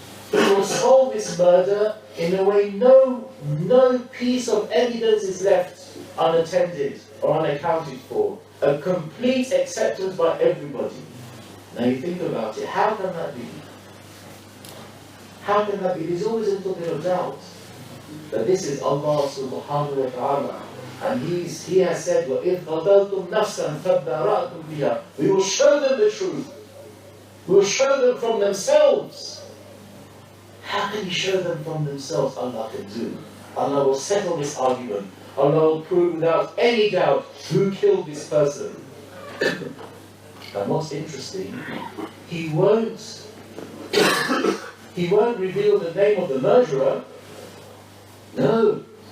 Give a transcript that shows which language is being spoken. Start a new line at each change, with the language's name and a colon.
English: He will solve this murder in a way no piece of evidence is left unattended or unaccounted for. A complete acceptance by everybody. Now you think about it, how can that be? How can that be? There's always a little bit of doubt that this is Allah subhanahu wa ta'ala. And He has said,
Arabic: وَإِذْ قَتَلْتُمْ نَفْسًا فَادَّارَأْتُمْ فِيهَا.
English: We will show them the truth. We will show them from themselves. How can He show them from themselves? Allah can do. Allah will settle this argument. Allah will prove without any doubt who killed this person. And what's interesting, He won't reveal the name of the murderer. No.